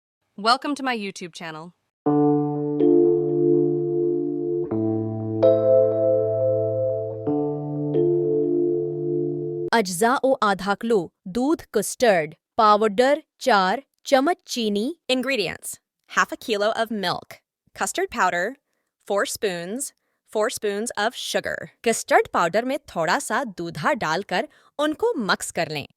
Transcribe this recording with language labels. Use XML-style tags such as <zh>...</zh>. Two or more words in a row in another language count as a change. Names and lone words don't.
<en>Welcome to my YouTube channel.</en> <hi>अज्जा ओ आधा किलो दूध कस्टर्ड पाउडर 4 चम्मच चीनी</hi> <en>Ingredients: half a kilo of milk, custard powder, 4 spoons, 4 spoons of sugar.</en> <hi>कस्टर्ड पाउडर में थोड़ा सा दूधा डालकर उनको मिक्स कर लें।</hi>